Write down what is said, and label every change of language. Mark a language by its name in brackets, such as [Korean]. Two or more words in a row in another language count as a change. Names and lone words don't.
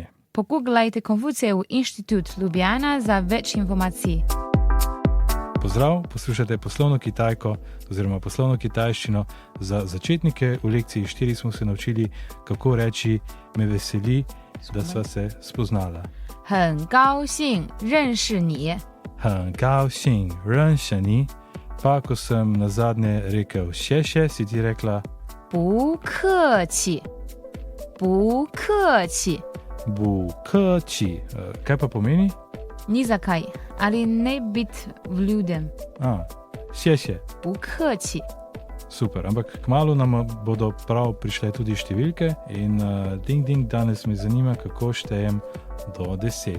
[Slovenian] Pogooglajte Konfucijev inštitut Ljubljana za več informacij. Pozdrav, poslušate Poslovno Kitajko oziroma Poslovno kitajščino za začetnike. V lekciji 4 smo se naučili, kako reči me veseli, da sva se spoznala. [Chinese] 很高兴认识你。很高兴认识你. [Slovenian] Pa ko sem nazadnje rekel še, si ti rekla [Chinese] 不客气，不客气。不客气. [Slovenian] Kaj pa pomeni? Ni zakaj, ali ne biti vljuden. Še. [Chinese] 不客气。 [Slovenian] Super, ampak kmalu nam bodo prav prišle tudi številke in ding, danes me zanima, kako štejem do 10.